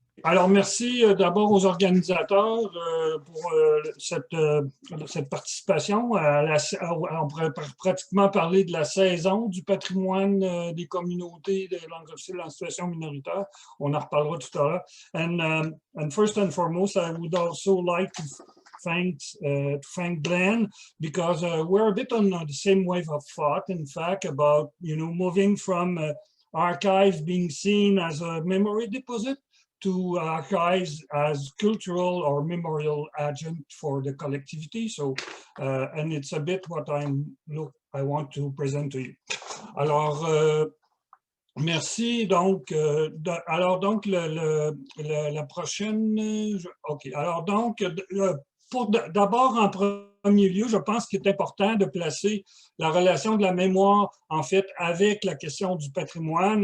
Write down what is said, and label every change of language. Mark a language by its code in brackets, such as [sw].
[fr] Alors, merci d'abord aux organisateurs pour cette participation. On pourrait pratiquement parler de la saison du patrimoine des communautés des langues officielles en situation minoritaire. On en reparlera tout à l'heure. [en] And first and foremost, I would also like to thank Glenn because we're a bit on the same wave of thought, in fact, about moving from archives being seen as a memory deposit to archives as cultural or memorial agent for the collectivity. So, and it's a bit what I want to present to you. [fr] Alors, merci. Donc, alors donc la prochaine. OK. Alors donc, d'abord en premier lieu, je pense qu'il est important de placer la relation de la mémoire, en fait, avec la question du patrimoine.